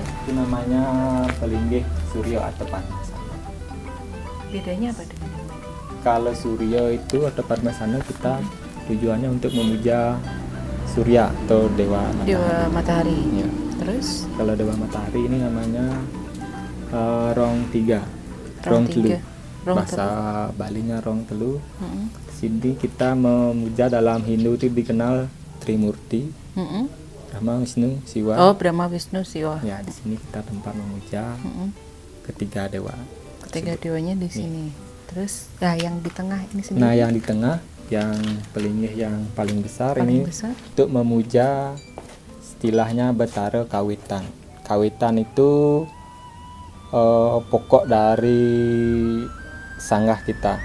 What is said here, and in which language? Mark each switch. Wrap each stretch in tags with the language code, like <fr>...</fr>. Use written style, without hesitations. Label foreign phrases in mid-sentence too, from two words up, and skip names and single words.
<id>itu namanya pelinggih Suryo atau Padmasana. Bedanya apa dengan yang tadi? Kalau Suryo itu atau Padmasana kita tujuannya untuk memuja Surya atau dewa matahari. Dewa matahari. Ya. Terus Kalau dewa matahari ini namanya Rong Tiga, Rong Telu. Tiga. Rong Bahasa Balinya Rong Telu. Mm-mm. Sini kita memuja dalam Hindu itu dikenal Trimurti, Mm-mm. Brahma, Wisnu, Siwa. Oh, Brahma, Wisnu, Siwa. Ya, di sini kita tempat memuja Mm-mm. ketiga dewa. Ketiga dewanya di sini. Terus, nah yang di tengah ini sendiri. Nah, yang di tengah, yang pelinggih yang paling besar paling ini besar. untuk memuja istilahnya Betara Kawitan. Kawitan itu pokok dari sanggah kita.</id>